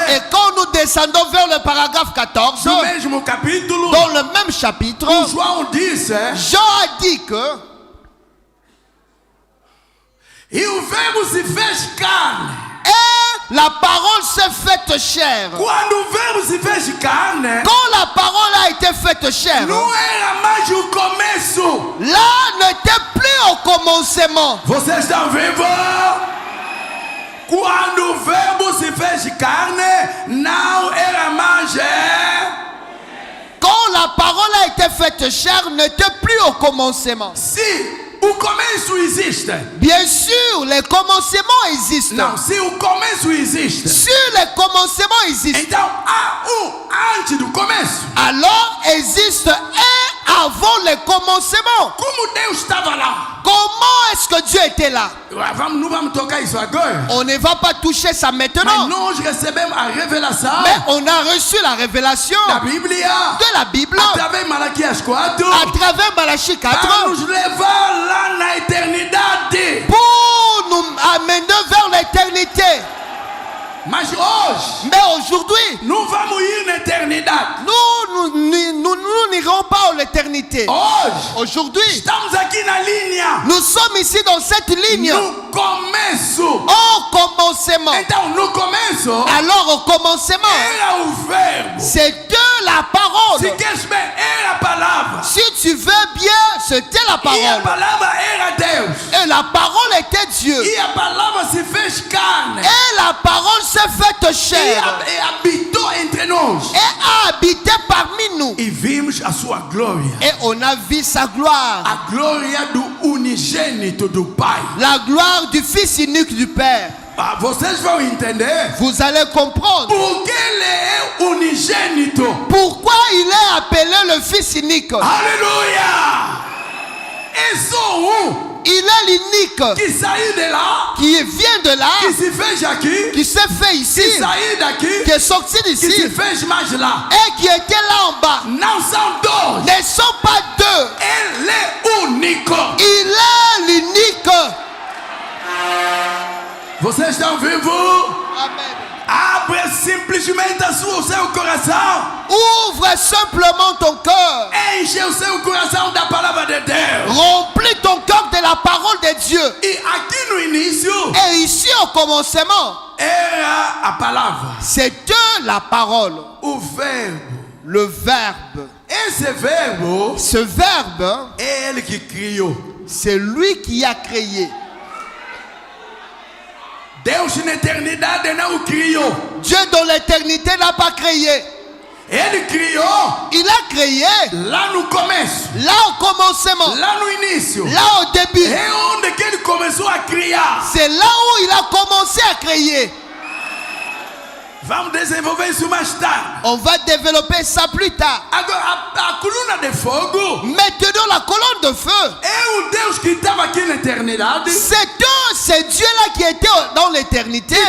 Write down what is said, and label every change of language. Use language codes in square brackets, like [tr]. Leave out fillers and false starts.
[fr] Et quand nous descendons vers le paragraphe 14, [pt] no mesmo capítulo, [fr] dans le même chapitre, [pt] João disse, [fr] Jean a dit que [pt] e o verbo se fez carne. [fr] et la parole s'est faite chair. [pt] Quando o verbo se fez carne, [fr] Quand la parole a été faite chair, [pt] não era mais o começo. [fr] là n'était plus au commencement. [pt] Vocês estão vivos? Quando o verbo se fez carne, não era mais. [fr] Quand la parole a été faite chair, n'était plus au commencement. [pt] Se o começo existe. [fr] Bien sûr, les commencements existent. [pt] Não, se o começo existe, [fr] Si les commencements existent, [pt] então há antes do começo. [fr] alors existe un avant le commencement. [pt] Como Deus estava lá? [fr] Comment est-ce que Dieu était là? [pt] Não vamos tocar isso agora. [fr] On ne va pas toucher ça [pt] Mas [fr] maintenant. [pt] nós recebemos a revelação [fr] Mais on a reçu la révélation [pt] da Bíblia [fr] de la Bible [pt] através de Malaquias 4 [fr] à travers Malachie [pt] para [fr] 4 [pt] nos levar lá na eternidade. [fr] pour nous amener vers l'éternité. [pt] Mas hoje, [fr] Mais aujourd'hui, [pt] não vamos ir na eternidade. [fr] nous n'irons pas à l'éternité. [pt] Hoje, [fr] Aujourd'hui, [pt] estamos aqui na linha. [fr] nous sommes ici dans cette ligne [pt] No começo. [fr] au commencement. [pt] Então, no começo, [fr] Alors au commencement, [pt] era o verbo. [fr] c'était la parole. [pt] Se queres bem, era a palavra. [fr] Si tu veux bien, c'était la [pt] E a [fr] parole. [pt] palavra era Deus. [fr] Et la parole était Dieu. [pt] E a palavra se fez carne. [fr] Et la parole s'est faite chair. [pt] E habitou entre nós. [fr] Et a habité parmi nous. [pt] E vimos a sua glória. [fr] Et on a vu sa gloire. [pt] A glória do unigênito do Pai. [fr] La gloire du Fils unique du Père. [pt] Ah, vocês vão entender [fr] Vous allez comprendre [pt] por que ele é unigênito. [fr] pourquoi il est appelé le Fils unique. [pt] Aleluia! É só [fr] Il est l'unique [pt] que saiu de lá, [fr] qui vient de là, [pt] que se fez aqui, [fr] qui s'est fait ici, [pt] que saiu daqui, [fr] qui est sorti [pt] que se [fr] d'ici [pt] fez mais lá. [fr] et qui était là en bas. [pt] Não são dois. [fr] Ne sont pas deux. [pt] Ele é único. [fr] Il est l'unique. [pt] Vocês estão vivos? Amen. Abre simplesmente o seu coração. [fr] Ouvre simplement ton cœur. [pt] Enche o seu coração da palavra de Deus. [fr] Remplis ton cœur de la parole de Dieu. [pt] E aqui no início [fr] Et ici au commencement, [pt] era a palavra, [fr] c'était la parole, [pt] o verbo. [fr] le verbe. [pt] Esse verbo [fr] Ce verbe, [pt] é ele que criou. [fr] C'est lui qui a créé. [pt] Deus na eternidade não criou. [fr] Dieu dans l'éternité n'a pas créé. [pt] Ele criou [fr] Il a créé [pt] lá no começo, [fr] là au commencement, [pt] lá no início. [fr] là au début. [pt] É onde que ele começou a criar. [fr] C'est là où il a commencé à créer. [pt] Vamos desenvolver isso mais tarde. [fr] On va développer ça plus tard. [pt] Agora, a coluna de fogo [fr] Maintenant, la colonne de feu, [pt] é o Deus que estava aqui na eternidade. [fr] c'est Dieu là qui était dans l'éternité.